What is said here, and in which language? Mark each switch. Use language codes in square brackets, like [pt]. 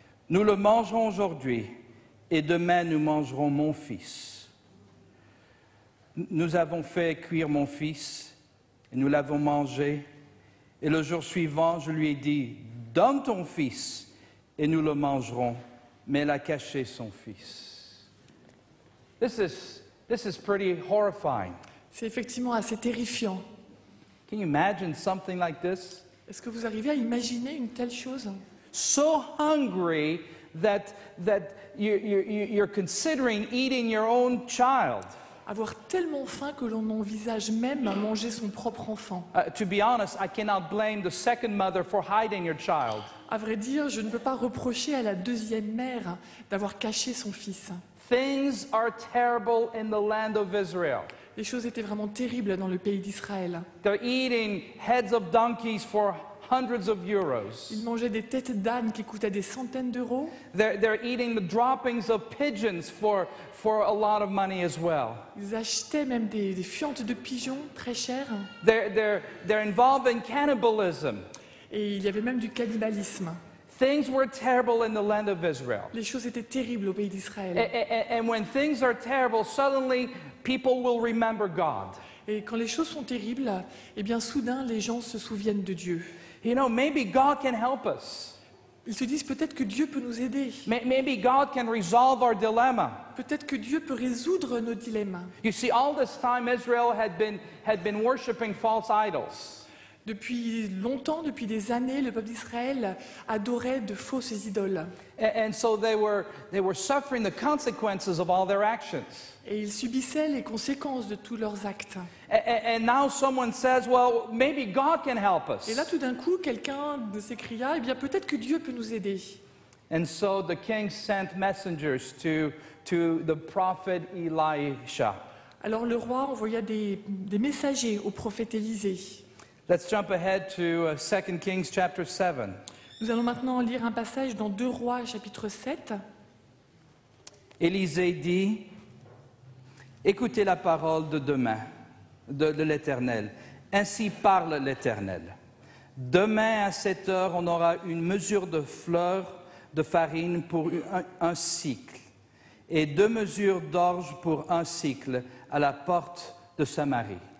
[fr] Nous le mangerons aujourd'hui, et demain nous mangerons mon fils. Nous avons fait cuire mon fils, et nous l'avons mangé. Et le jour suivant, je lui ai dit, donne ton fils, et nous le mangerons. Mais elle a caché son fils. [en] This is pretty horrifying. [fr] C'est effectivement assez terrifiant. [en] Can you imagine something like this? [fr] Est-ce que vous arrivez à imaginer une telle chose? [en] So hungry that you're considering eating your own child. [fr] Avoir tellement faim que l'on envisage même à manger son propre enfant. [en] To be honest, I cannot blame the second mother for hiding your child. [fr] À vrai dire, je ne peux pas reprocher à la deuxième mère d'avoir caché son fils. [en] Things are terrible in the land of Israel. [fr] Les choses étaient vraiment terribles dans le pays d'Israël. [en] They're eating heads of donkeys for hundreds of euros. [fr] Ils mangeaient des têtes d'âne qui coûtaient des centaines d'euros. [en] They're eating the droppings of pigeons for a lot of money as well. [fr] Ils achetaient même des fientes de pigeons très chères. [en] They're involved in cannibalism. [fr] Et il y avait même du cannibalisme. [en] Things were terrible in the land of Israel. [fr] Les choses étaient terribles au pays d'Israël. [en] And when things are terrible, suddenly people will remember God. [fr] Et quand les choses sont terribles, eh bien soudain les gens se souviennent de Dieu. [en] You know, maybe God can help us. [fr] Ils se disent peut-être que Dieu peut nous aider. [en] Maybe God can resolve our dilemma. [fr] Peut-être que Dieu peut résoudre nos dilemmes. [en] You see, all this time Israel had been worshiping false idols. [fr] Depuis longtemps, depuis des années, le peuple d'Israël adorait de fausses idoles. [en] And so they were suffering the consequences of all their actions. [fr] Et ils subissaient les conséquences de tous leurs actes. [en] And now someone says, well, maybe God can help us. [fr] Et là, tout d'un coup, quelqu'un s'écria, eh bien, peut-être que Dieu peut nous aider. [en] And so the king sent messengers to the prophet Elisha. [fr] Alors le roi envoya des messagers au prophète Élisée. [en] Let's jump ahead to 2 Kings chapter 7. [fr] Nous allons maintenant lire un passage dans 2 Rois, chapitre 7. Élisée dit, écoutez la parole de demain, de l'Éternel. Ainsi parle l'Éternel. Demain à 7 heures, on aura une mesure de fleur de farine pour un cycle et 2 mesures d'orge pour un cycle à la porte de Samarie.